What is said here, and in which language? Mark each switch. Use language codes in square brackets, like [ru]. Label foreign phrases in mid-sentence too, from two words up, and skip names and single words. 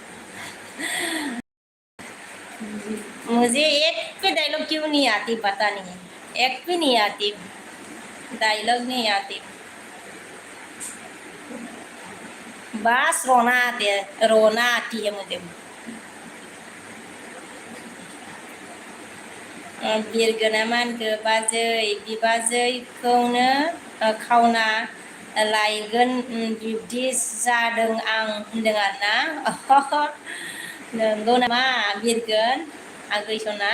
[hi] मुझे एक भी डायलॉग क्यों नहीं आती पता नहीं, एक भी नहीं आती, डायलॉग नहीं आती। बस रोना आती है मुझे। [brx] बिरगोनामानखो बिबाजैखौनो खावना लायगोन बिब्दि जादों आं होनदों आरोना। नंगौ नामा बिरगोन आगैसना?